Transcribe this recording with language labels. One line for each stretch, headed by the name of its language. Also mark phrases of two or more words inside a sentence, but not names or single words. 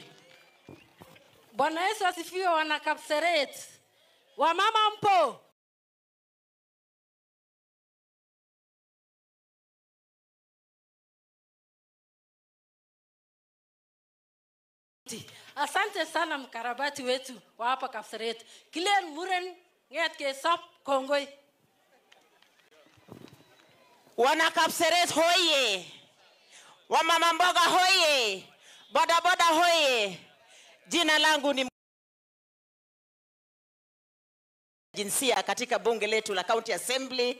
Swahili: Bwana Yesu asifiwe, wana Kapseret. Wamama mpo? Asante sana mkarabati wetu wa hapa Kapseret.
Kalenjin: Kilen muren nget ke sop kongoi.
Swahili: Wana Kapseret hoye. Wamama mboga hoye. Boda boda hoye. Jina langu ni jinsia katika bunge letu la
English: County Assembly.